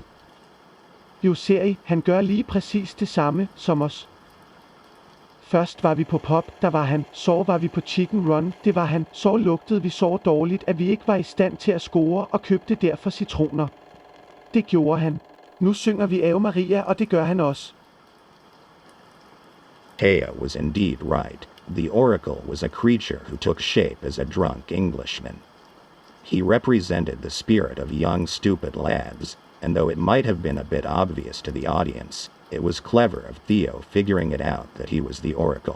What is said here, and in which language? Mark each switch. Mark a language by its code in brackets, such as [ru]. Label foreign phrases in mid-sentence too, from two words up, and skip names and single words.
[da] Jo, ser I, han gør lige præcis det samme som os. Først var vi på pop, der var han. Så var vi på [en] chicken run, [da] det var han. Så lugtede vi så dårligt, at vi ikke var i stand til at score og købte derfor citroner. Det gjorde han. Nu synger vi Ave Maria, og det gør han også. [en] Taya was indeed right. The oracle was a creature who took shape as a drunk Englishman. He represented the spirit of young stupid lads, and though it might have been a bit obvious to the audience, it was clever of Theo figuring it out that he was the oracle.